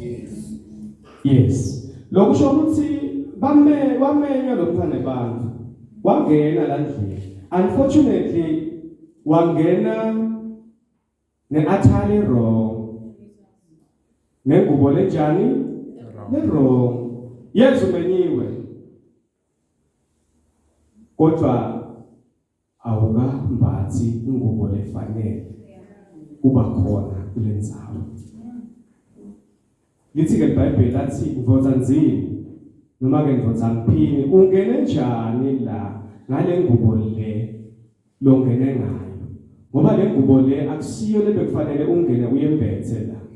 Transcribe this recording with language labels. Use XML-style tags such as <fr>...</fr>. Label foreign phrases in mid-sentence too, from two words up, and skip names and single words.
<ss>yes lokusho ukuthi bamenywa lomfana abantu wangena la ndlini unfortunately wangena neathali wrong nengubo lenjani wrong yesu menyiwe kodwa awukambathi ingubo lefanele kuba khona kulendzawo lithi ke iBhayibheli lathi ndvodza nzini noma ke ndvodza mphini ungene njani la ngale ngubo le longene ngayo ngoba le ngubo le akusiyo lebekufanele ungene uyembethe la</ss>